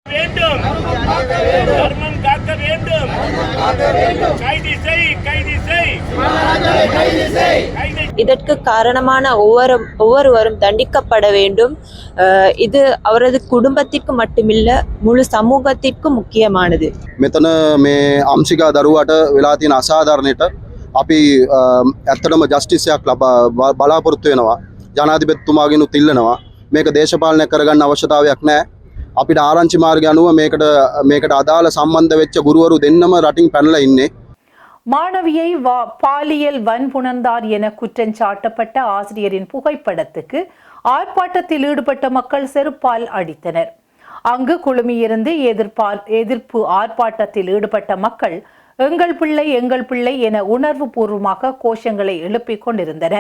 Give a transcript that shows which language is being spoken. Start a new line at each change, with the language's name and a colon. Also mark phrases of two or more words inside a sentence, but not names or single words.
Tamil: இதற்கு காரணமான ஒவ்வொருவரும் தண்டிக்கப்பட வேண்டும். இது அவரது குடும்பத்திற்கு மட்டுமில்ல, முழு சமூகத்திற்கும் முக்கியமானது.
Sinhala: මෙතන මේ අම්සිකා දරුවට වෙලා තියෙන අසාධාරණයට අපි ඇත්තටම ජස්ටිස්යක් බලාපොරොත්තු වෙනවා. ජනාධිපතිතුමාගෙනුත් ඉල්ලනවා. මේක දේශපාලනය කරගන්න අවශ්‍යතාවයක් නැහැ. අපිට ආරංචි මාර්ගය අනුව මේකට අදාළ සම්බන්ධ වෙච්ච ගුරුවරු දෙන්නම රටින් පැනලා ඉන්නේ.
Tamil: மாணவியை பாலியல் வன்புணர்ந்தார் என குற்றஞ்சாட்டப்பட்ட ஆசிரியரின் புகைப்படத்துக்கு ஆர்ப்பாட்டத்தில் ஈடுபட்ட மக்கள் செருப்பால் அடித்தனர். அங்கு குழுமியிருந்து எதிர்ப்பு ஆர்ப்பாட்டத்தில் ஈடுபட்ட மக்கள் எங்கள் பிள்ளை எங்கள் பிள்ளை என உணர்வு பூர்வமாக கோஷங்களை எழுப்பிக் கொண்டிருந்தனர்.